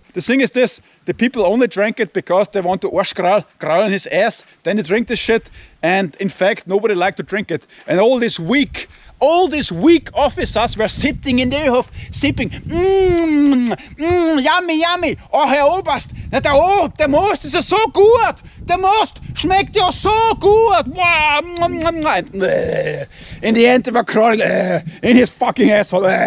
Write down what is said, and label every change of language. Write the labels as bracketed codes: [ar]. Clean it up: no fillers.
[en] The thing is this, the people only drank it because they want to Arschgröl in his ass, then they drink this shit, and in fact nobody liked to drink it. And all these weak officers were sitting in their hof, sipping, yummy, yummy. [de] Oh, Herr Oberst, der Most ist ja so gut. Der Most schmeckt ja so gut. [en] In the end, they were crawling in his fucking asshole.